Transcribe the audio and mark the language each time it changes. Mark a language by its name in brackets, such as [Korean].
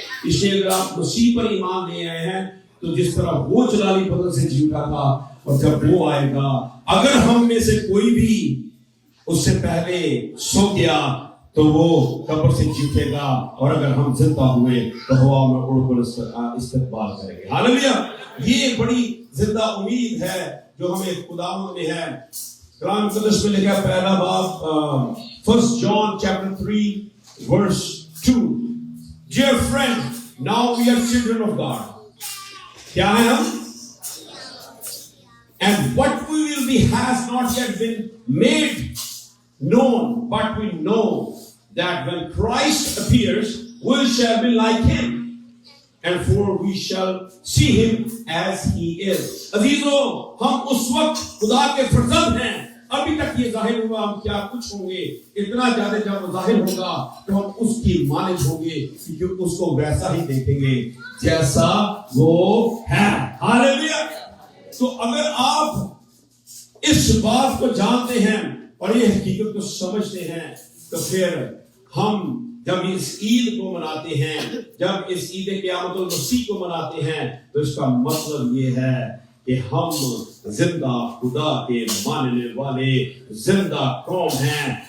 [Hindi] इसलिए अगर आप मसीह पर ईमान ले आए हैं तो जिस तरह वो जलाली बदन से जी उठा था और जब वो आएगा, अगर हम में से कोई भी उससे पहले सो गया तो वो कब्र से जी उठेगा और अगर हम जिंदा हुए तो हवा में उड़कर इस्तकबाल करेंगे। हालेलुया। ये बड़ी जिंदा उम्मीद है जो हमें खुदावंद ने है। कुरान मुकद्दस में लिखा है, पहला बाब [English] 1 John chapter 3 verse 2, Dear friend, now we are children of God. [Hindi] क्या है हम? [English] And what we will be has not yet been made known, but we know that when Christ appears, we shall be like him, and for we shall see him as he is. [Hindi] अजीजों, हम उस वक्त खुदा के फर्जंद हैं। अभी तक ये जाहिर हुआ हम क्या कुछ होंगे, इतना ज्यादा जब जाहिर होगा तो हम उसकी मानिज होंगे, क्योंकि उसको वैसा ही देखेंगे जैसा वो है। हालेलुया। तो अगर आप इस बात को जानते हैं और ये हकीकत को समझते हैं तो फिर हम जब इस ईद को मनाते हैं, जब इस ईद क़यामत अल-मसीह को मनाते हैं, तो इसका मतलब ये है कि हम जिंदा खुदा के मानने वाले जिंदा कौम हैं।